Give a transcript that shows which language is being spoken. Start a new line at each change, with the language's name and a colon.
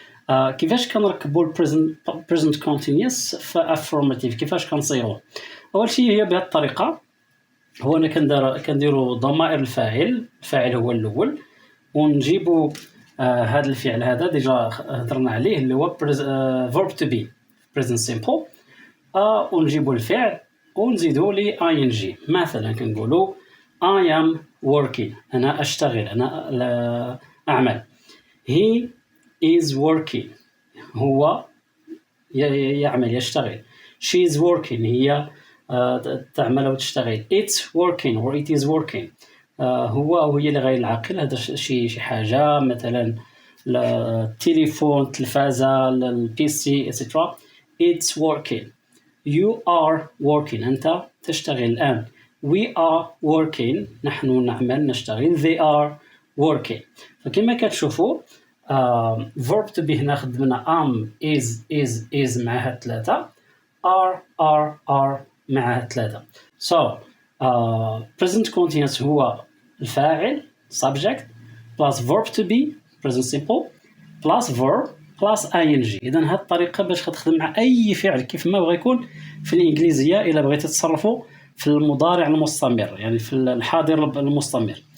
Arabic: كيفاش كنركبوا present continuous في affirmative؟ كيفاش كنصيغوه؟ اول شيء هي بهذه الطريقه، هو انا كنديروا ضمائر الفاعل هو الاول، ونجيبوا هذا الفعل هذا ديجا هضرنا عليه اللي هو verb to be present simple، ونجيبوا الفعل ونزيدوا لي ing. مثلا كنقولوا
English: I am working،
Arabic: انا اشتغل، انا اعمل.
English: he is working،
Arabic: هو يعمل يشتغل.
English: she is working،
Arabic: هي تعمل او تشتغل.
English: it's working or it is working،
Arabic: هو أو هي لغير العاقل. هذا شي حاجة، مثلا التليفون، التلفازة، البي سي etc.
English: it's working. you are working،
Arabic: أنت تشتغل الآن.
English: we are working،
Arabic: نحن نعمل نشتغل.
English: they are working.
Arabic: فكما كتشوفوا verb to be هنا خدمنا am is معها ثلاثة، are معها ثلاثة.
English: so present continuous
Arabic: هو الفاعل
English: subject plus verb to be present simple plus verb plus ing.
Arabic: إذا هذه الطريقة باش كتخدم مع أي فعل كيف ما بغى يكون في الإنجليزية. إلا بغيتي تصرفوا في المضارع المستمر، يعني في الحاضر المستمر.